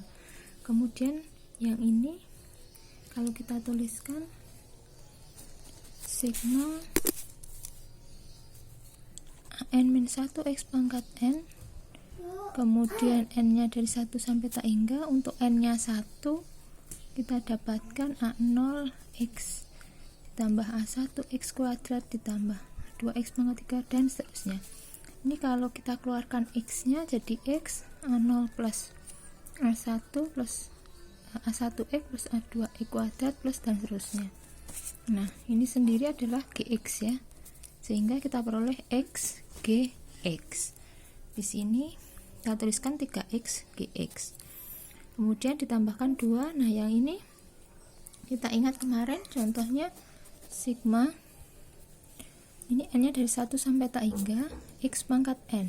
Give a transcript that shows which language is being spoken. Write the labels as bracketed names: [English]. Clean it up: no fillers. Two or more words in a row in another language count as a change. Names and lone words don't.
[Indonesian] Kemudian yang ini kalau kita tuliskan sigma AN-1 X pangkat N, kemudian N-nya dari 1 sampai tak hingga. Untuk N-nya 1 kita dapatkan A0 X ditambah A1 X kuadrat ditambah 2X pangkat 3 dan seterusnya. Ini kalau kita keluarkan X-nya jadi X A0 plus A1 plus A1X plus A2X kuadrat plus dan seterusnya. Nah, ini sendiri adalah Gx ya. Sehingga kita peroleh X Gx. Di sini kita tuliskan 3X Gx. Kemudian ditambahkan 2. Nah, yang ini kita ingat kemarin contohnya sigma ini N-nya dari 1 sampai tak hingga X pangkat N.